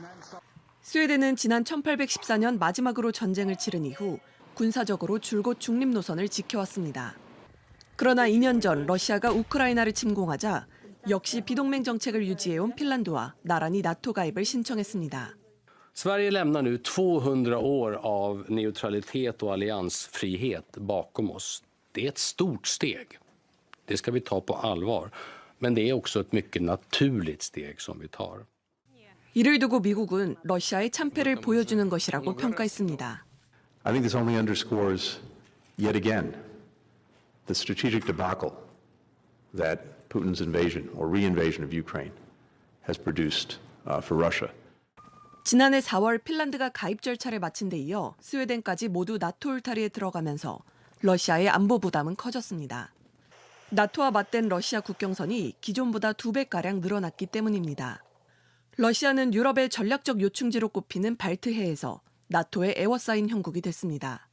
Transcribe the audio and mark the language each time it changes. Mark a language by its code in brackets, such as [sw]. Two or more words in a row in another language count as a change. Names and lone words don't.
[ko] 스웨덴은 지난 1814년 마지막으로 전쟁을 치른 이후 군사적으로 줄곧 중립 노선을 지켜왔습니다. 그러나 2년 전 러시아가 우크라이나를 침공하자 역시 비동맹 정책을 유지해온 핀란드와 나란히 나토 가입을 신청했습니다. [sv] Sverige lämnar nu 200 år av neutralitet och alliansfrihet bakom oss. Det är ett stort steg. Det ska vi ta på allvar. Men det är också ett mycket naturligt steg som vi tar. [ko] 이를 두고 미국은 러시아의 참패를 보여주는 것이라고 평가했습니다. [en] I think this only underscores yet again the strategic debacle that Putin's invasion or reinvasion of Ukraine has produced for Russia. [ko] 지난해 4월 핀란드가 가입 절차를 마친 데 이어 스웨덴까지 모두 나토 울타리에 들어가면서 러시아의 안보 부담은 커졌습니다. 나토와 맞댄 러시아 국경선이 기존보다 2배가량 늘어났기 때문입니다. 러시아는 유럽의 전략적 요충지로 꼽히는 발트해에서 나토의 에워싸인 형국이 됐습니다.